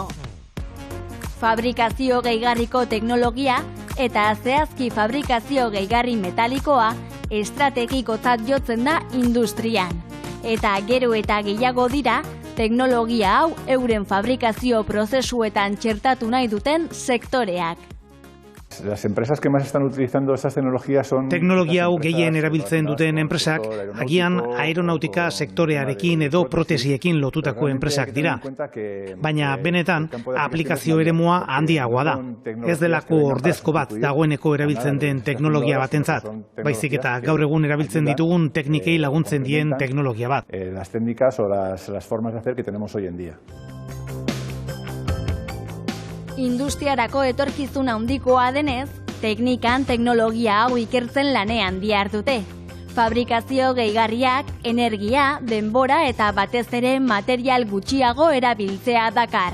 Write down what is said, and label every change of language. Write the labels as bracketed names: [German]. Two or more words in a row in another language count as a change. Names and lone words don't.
[Basque] Fabrikazio gehigarriko teknologia eta zehazki fabrikazio gehigarri metalikoa estrategikotzat jotzen da industrian. Eta gero eta gehiago dira, teknologia hau euren fabrikazio prozesuetan txertatu nahi duten sektoreak. [Spanish] Las empresas que más están utilizando estas tecnologías son... [Basque] Teknologia hau gehien erabiltzen duten enpresak, agian aeronautika sektorearekin edo protesiekin lotutako enpresak dira. Baina benetan, aplikazio eremua handiagoa da. Ez delako ordezko bat dagoeneko erabiltzen den teknologia batentzat, baizik eta gaur egun erabiltzen ditugun teknikei laguntzen dien teknologia bat. [Spanish] Las técnicas o las formas de hacer que tenemos hoy en día. [Basque] Industriarako etorkizuna handikoa denez, teknikan teknologia hau ikertzen lanean dihardute. Fabrikazio gehigarriak, energia, denbora eta batez ere material gutxiago erabiltzea dakar.